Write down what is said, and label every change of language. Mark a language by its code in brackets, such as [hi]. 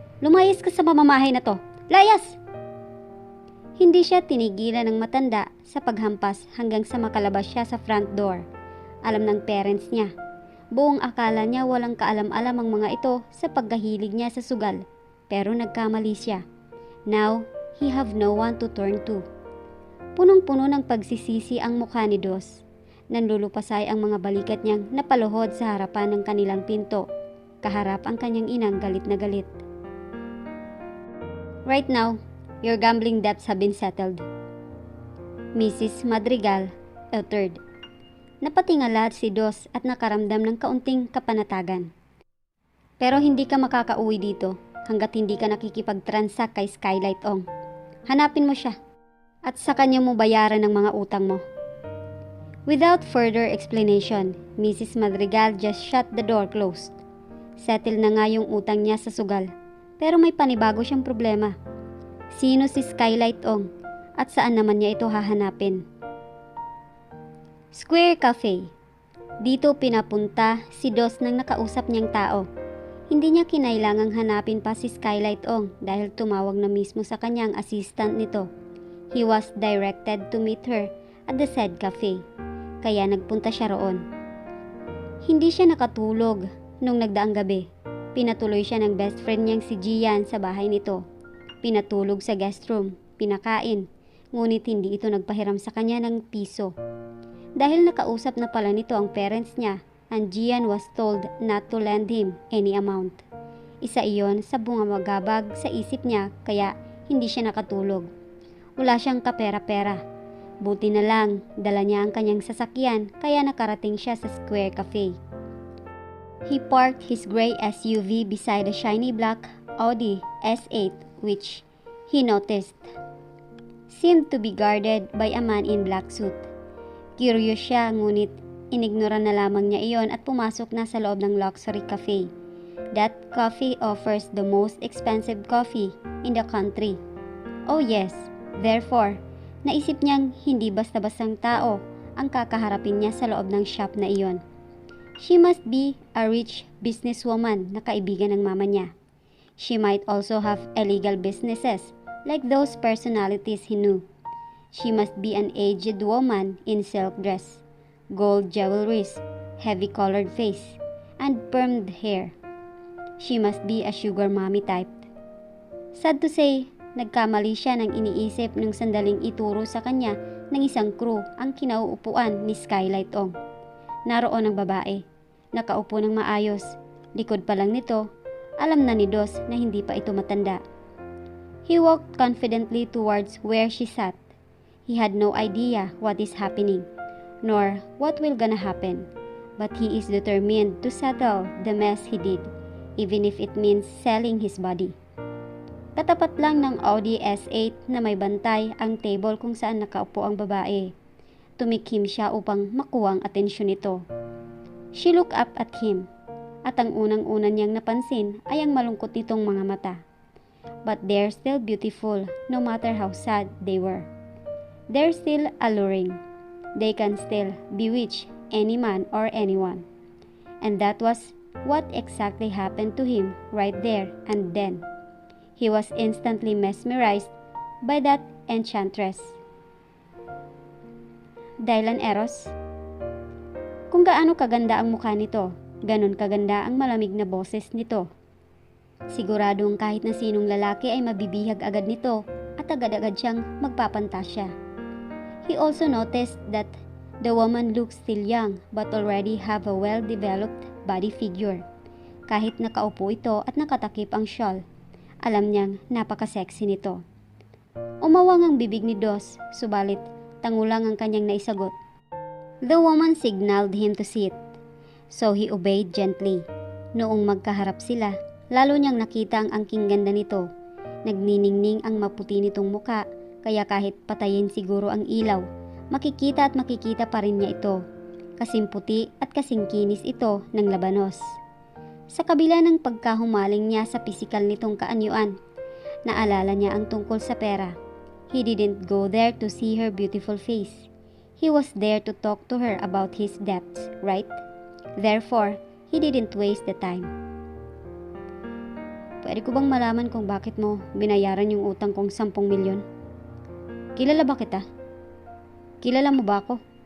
[tl] Lumayas ka sa mamamahay na to. Layas! Hindi siya tinigilan ng matanda sa paghampas hanggang sa makalabas siya sa front door. Alam ng parents niya. Buong akala niya walang kaalam-alam ang mga ito sa pagkahilig niya sa sugal. Pero nagkamali siya. [en] Now, he have no one to turn to. [tl] Punong-puno ng pagsisisi ang mukha ni Dos. Nanlulupasay ang mga balikat niyang napaluhod sa harapan ng kanilang pinto. Kaharap ang kanyang inang galit na galit. [en] Right now, your gambling debts have been settled. [tl] Mrs. Madrigal, [en] uttered. [tl] Napatingala si Dos at nakaramdam ng kaunting kapanatagan. Pero hindi ka makakauwi dito hanggat hindi ka nakikipag-transact kay Skylight Ong. Hanapin mo siya at sa kanya mo bayaran ng mga utang mo. [en] Without further explanation, Mrs. Madrigal just shut the door closed. [tl] Settle na nga yung utang niya sa sugal, pero may panibago siyang problema. Sino si Skylight Ong at saan naman niya ito hahanapin? Square Cafe. Dito pinapunta si Dos ng nakausap niyang tao. Hindi niya kinailangang hanapin pa si Skylight Ong dahil tumawag na mismo sa kanyang assistant nito. [en] He was directed to meet her at the said cafe, [tl] kaya nagpunta siya roon. Hindi siya nakatulog nung nagdaang gabi. Pinatuloy siya ng best friend niyang si Gian sa bahay nito. Pinatulog sa guest room, pinakain, ngunit hindi ito nagpahiram sa kanya ng piso. Dahil nakausap na pala nito ang parents niya, [en] and Gian was told not to lend him any amount. [tl] Isa iyon sa bumabagabag sa isip niya kaya hindi siya nakatulog. Wala siyang kapera-pera. Buti na lang, dala niya ang kanyang sasakyan kaya nakarating siya sa Square Cafe. [en] He parked his gray SUV beside a shiny black Audi S8 which, he noticed, seemed to be guarded by a man in black suit. [tl] Curious siya ngunit inignora na lamang niya iyon at pumasok na sa loob ng Lovestory Cafe. [en] That coffee offers the most expensive coffee in the country. Oh yes, therefore, [tl] naisip niyang hindi basta-bastang tao ang kakaharapin niya sa loob ng shop na iyon. [en] She must be a rich businesswoman [tl] na kaibigan ng mama niya. [en] She might also have illegal businesses like those personalities he knew. She must be an aged woman in silk dress, gold jewelries, heavy colored face, and permed hair. She must be a sugar mommy type. Sad to say, [tl] nagkamali siya nang iniisip nung sandaling ituro sa kanya ng isang crew ang kinauupuan ni Skylight Ong. Naroon ang babae, nakaupo ng maayos, likod pa lang nito, alam na ni Dos na hindi pa ito matanda. [en] He walked confidently towards where she sat. He had no idea what is happening, nor what will gonna happen, but he is determined to settle the mess he did, even if it means selling his body. [tl] Katapat lang ng Audi S8 na may bantay ang table kung saan nakaupo ang babae. Tumikim siya upang makuha ang atensyon nito. [en] She looked up at him, [tl] at ang unang-una niyang napansin ay ang malungkot nitong mga mata. [en] But they're still beautiful no matter how sad they were. They're still alluring. They can still bewitch any man or anyone. And that was what exactly happened to him right there and then. He was instantly mesmerized by that enchantress. [tl] Dahilan Eros? Kung gaano kaganda ang mukha nito, ganon kaganda ang malamig na boses nito. Siguradong kahit na sinong lalaki ay mabibihag agad nito at agad-agad siyang magpapantasya. He also noticed that the woman looked still young but already have a well-developed body figure. Kahit nakaupo ito at nakatakip ang shawl, alam niyang napaka-sexy nito. Umawang ang bibig ni Dos, subalit tangulang ang kanyang naisagot. [en] The woman signaled him to sit, so he obeyed gently. [tl] Noong magkaharap sila, lalo niyang nakita ang angking ganda nito. Nagniningning ang maputi nitong muka, kaya kahit patayin siguro ang ilaw, makikita at makikita pa rin niya ito. Kasing puti at kasing kinis ito ng labanos. Sa kabila ng pagkahumaling niya sa pisikal nitong kaanyuan, naalala niya ang tungkol sa pera. [en] He didn't go there to see her beautiful face. He was there to talk to her about his debts, right? Therefore, he didn't waste the time. [tl] Pwede ko bang malaman kung bakit mo binayaran yung utang kong 10 milyon? Kilala ba kita? Kilala mo ba ako?